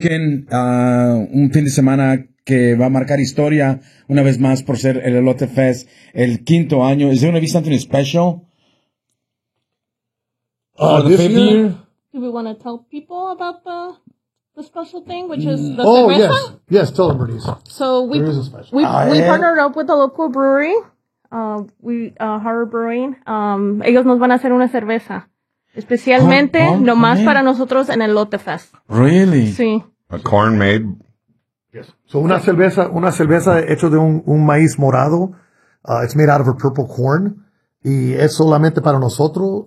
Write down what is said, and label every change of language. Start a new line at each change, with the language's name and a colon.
Spanish: Un fin de semana que va a marcar historia una vez más por ser el Elote Fest el quinto año.
English: Is there going to be something special for the this year? Do we want to tell people about the special thing, which is the Yes, tell them, Bernice. So we partnered up with a local brewery, Harbor Brewing.
Spanish: Ellos nos van a hacer una cerveza. Especialmente, nomás para nosotros en el Elote Fest.
English: Really?
Spanish: Sí.
English: A corn made. Yes.
Spanish: So una cerveza hecha de un maíz morado.
English: It's made out of a purple corn.
Spanish: Y es solamente para nosotros.